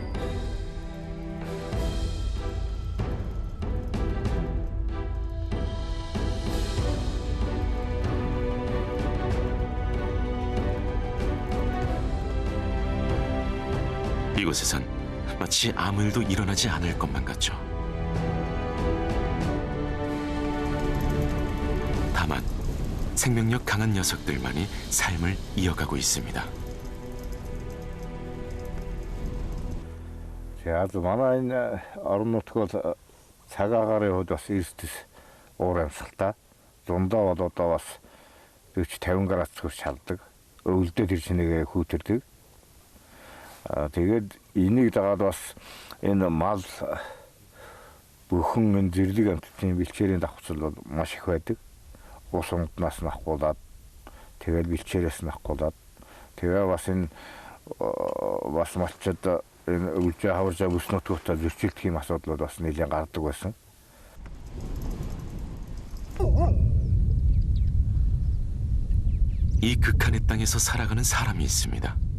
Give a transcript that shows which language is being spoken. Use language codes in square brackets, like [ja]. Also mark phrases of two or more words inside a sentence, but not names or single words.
[ko] 이곳에선 마치 아무 일도 일어나지 않을 것만 같죠. 다만 생명력 강한 녀석들만이 삶을 이어가고 있습니다. [mn] Аз манай энэ орон нутг бол цагаагаар хувьд бас эрдэс уур амьсгалтай. Зундаа бол одоо бас 40-50 градус хүрч халдаг. Өвөлдөө тэр чинээгээ хүүтэрдэг. Тэгээд энийг дагаад бас энэ мал бүхэн энэ зэрлэг амьтдын бэлчээрийн давхцал бол маш их байдаг. Ус унднаас нахгуулаад тэгээд бэлчээрээс нахгуулаад тэгээ бас энэ бас малчид энэ өвлжээ хаваржаа бүс нутгуудаа зөрчилдөх юм асуудал бас нэлээд гардаг байсан. [ko] 이 극한의 땅에서 살아가는 사람이 있습니다.